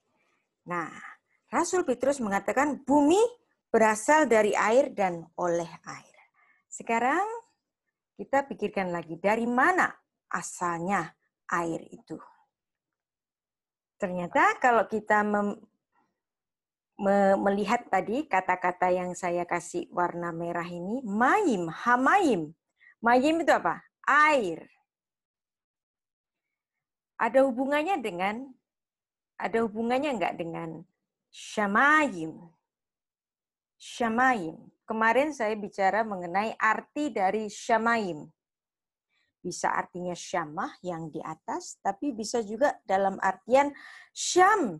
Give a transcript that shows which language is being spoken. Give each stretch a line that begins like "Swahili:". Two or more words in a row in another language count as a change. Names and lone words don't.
Indonesian: Nah, Rasul Petrus mengatakan bumi berasal dari air dan oleh air. Sekarang kita pikirkan lagi, dari mana asalnya air itu? Ternyata kalau kita melihat tadi kata-kata yang saya kasih warna merah ini,
Hebrew: מים, המים.
Indonesian: Mayim itu apa? Air. Ada hubungannya enggak dengan syamayim? Syamayim. Kemarin saya bicara mengenai arti dari syamayim. Bisa artinya syamah yang di atas, tapi bisa juga dalam artian syam.